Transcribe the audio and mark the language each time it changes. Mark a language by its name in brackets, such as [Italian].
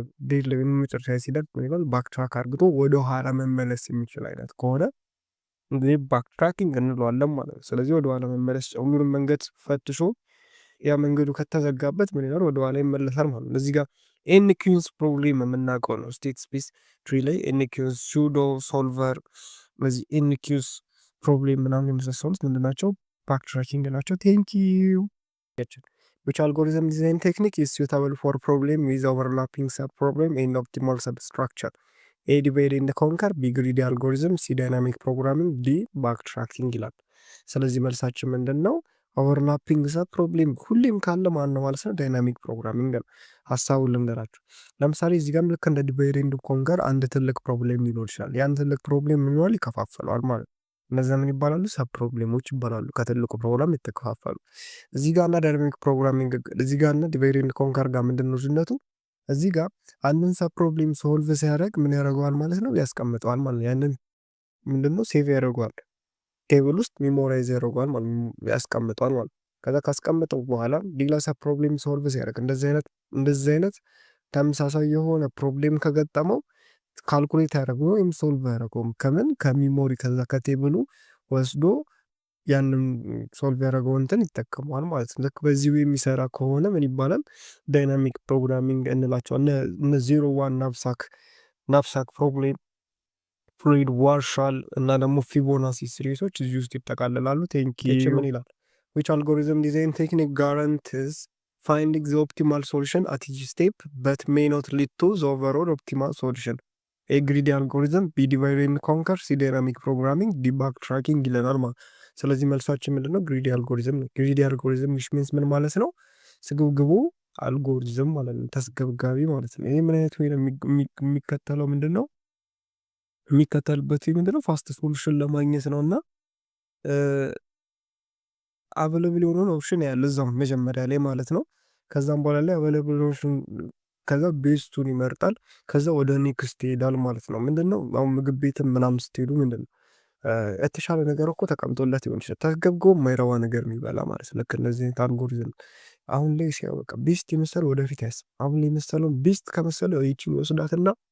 [Amharic] ዴድ መጨረሻ ሲደርስ ይላል ባክ ትራክ አርግቶ ወደ ኋላ መመለስ የሚችል አይነት ከሆነ እንግዲህ ባክ ትራኪንግ እንለዋለን ማለት ነው። ስለዚህ ወደ ኋላ መመለስ ሁሉንም መንገድ ፈትሾ ያ መንገዱ ከተዘጋበት ምን ይላል ወደ ኋላ ይመለሳል ማለት ነው። እዚህ ጋር ኤንኪዩንስ ፕሮብሌም የምናውቀው ነው። ስቴት ስፔስ ትሪ ላይ ኤንኪዩንስ ሱዶ ሶልቨር፣ በዚህ ኤንኪዩስ ፕሮብሌም ምናምን የመሳሰሉት ምንድን ናቸው? ባክ ትራኪንግ ናቸው። ቴንኪዩ። [English] Which algorithm design technique is suitable for problem with overlapping subproblem and optimal substructure? A divide and conquer፣ B greedy algorithm፣ C dynamic programming፣ D backtracking [Amharic] ይላል። ስለዚህ መልሳችን ምንድን ነው? ኦቨርላፒንግ ሰብ ፕሮብሌም ሁሌም ካለ ማን ነው ማለት ነው? ዳይናሚክ ፕሮግራሚንግ ነው። ሀሳቡን ልንገራችሁ። ለምሳሌ እዚህ ጋር ልክ እንደ ዲቫይድ ኤንድ ኮንከር አንድ ትልቅ ፕሮብሌም ሊኖር ይችላል። ያን ትልቅ ፕሮብሌም ምን ይሆናል? ይከፋፈለዋል ማለት ነው። እነዛ ምን ይባላሉ? ሰብ ፕሮብሌሞች ይባላሉ። ከትልቁ ፕሮግራም የተከፋፈሉ። እዚህ ጋር እና ዳይናሚክ ፕሮግራሚንግ እዚህ ጋር እና ዲቫይድ ኤንድ ኮንከር ጋር ምንድን ነው ልዩነቱ? እዚህ ጋር አንድን ሰብ ፕሮብሌም ሶልቭ ሲያደርግ ምን ያደርገዋል ማለት ነው? ያስቀምጠዋል ማለት ነው። ያንን ምንድነው ሴቭ ያደርገዋል፣ ቴብል ውስጥ ሚሞራይዝ ያደርገዋል ማለት ያስቀምጠዋል ማለት። ከዛ ካስቀምጠው በኋላ ሌላ ሰብ ፕሮብሌም ሶልቭ ሲያደርግ እንደዚህ አይነት ተመሳሳይ የሆነ ፕሮብሌም ከገጠመው ካልኩሌት ያደረገው ወይም ሶልቭ ያደረገውም ከምን ከሚሞሪ ከዛ ከቴብሉ ወስዶ ያንን ሶልቭ ያደረገው እንትን ይጠቀመዋል ማለት ነው። ልክ በዚህ የሚሰራ ከሆነ ምን ይባላል? ዳይናሚክ ፕሮግራሚንግ እንላቸዋል። እነ 01 ናፕሳክ ፕሮብሌም፣ ፍሉይድ ዋርሻል እና ደግሞ ፊቦናሲ ሲሪሶች እዚህ ውስጥ ይጠቃልላሉ። ቴንኪዩ። ምን ይላል? [English] which algorithm design technique guarantees finding the optimal solution at each step but may not lead to the overall optimal solution? A greedy algorithm፣ B divide and conquer፣ C dynamic programming፣ D backtracking [Amharic] ይለናል ማለት። ስለዚህ መልሳችን ምንድነው? ግሪዲ አልጎሪዝም ነው። ግሪዲ አልጎሪዝም ሚንስ ምን ማለት ነው? ስግብግቡ አልጎሪዝም ማለት ነው። ተስገብጋቢ ማለት ነው። ይሄ ምን አይነት ወይ የሚከተለው ምንድነው? የሚከተልበት ምንድነው? ፋስት ሶሉሽን ለማግኘት ነው እና አቬለብል የሆነውን ኦፕሽን ያለ እዛው መጀመሪያ ላይ ማለት ነው። ከዛም በኋላ ላይ አቬለብል ኦፕሽን ከዛ ቤስቱን ይመርጣል። ከዛ ወደ ኔክስት ይሄዳል ማለት ነው። ምንድነው አሁን ምግብ ቤትም ምናምን ስትሄዱ ምንድነው የተሻለ ነገር እኮ ተቀምጦለት ይሆን ይችላል። ተገብጎ የማይረባ ነገር የሚበላ ማለት ነው። ልክ እነዚህ አይነት አልጎሪዝም አሁን ላይ ሲያበቃ ቤስት የመሰለው ወደፊት ያስብ። አሁን ላይ የመሰለው ቤስት ከመሰለው ይቺን ይወስዳትና